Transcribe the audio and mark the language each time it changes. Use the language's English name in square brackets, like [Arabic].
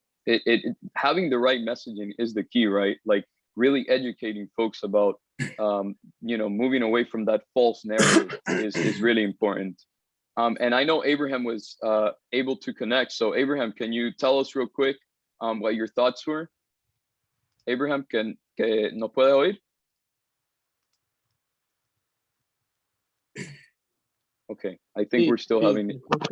[English] It having the right messaging is the key, right? Like really educating folks about moving away from that false narrative is really important. And I know Abraham was able to connect. So Abraham, can you tell us real quick what your thoughts were? [Spanish] Abraham, que nos puede oír? [English] Okay, I think we're still having it.